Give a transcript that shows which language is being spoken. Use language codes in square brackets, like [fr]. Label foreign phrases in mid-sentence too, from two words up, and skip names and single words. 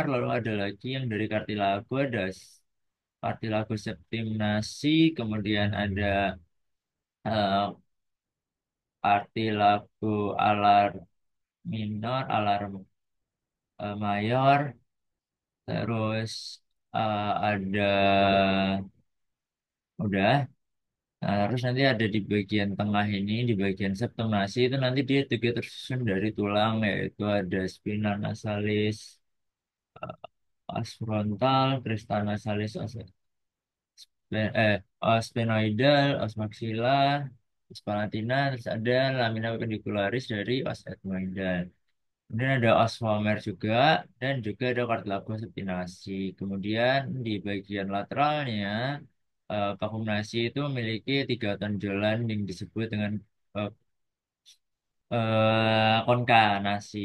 [id] Lalu ada lagi yang dari kartilago ada Cartilago septimnasi, kemudian ada eh, cartilago alar minor, alar mayor, terus ada udah. Nah, terus nanti ada di bagian tengah ini, di bagian septum nasi itu nanti dia juga tersusun dari tulang, yaitu ada spina nasalis, os frontal, crista nasalis, os sphenoidal, os maxilla, os palatina, terus ada lamina apicularis dari os ethmoidal. Kemudian ada os vomer juga, dan juga ada cartilago septinasi. Kemudian di bagian lateralnya, kafum nasi itu memiliki tiga tonjolan yang disebut dengan eh, konka nasi.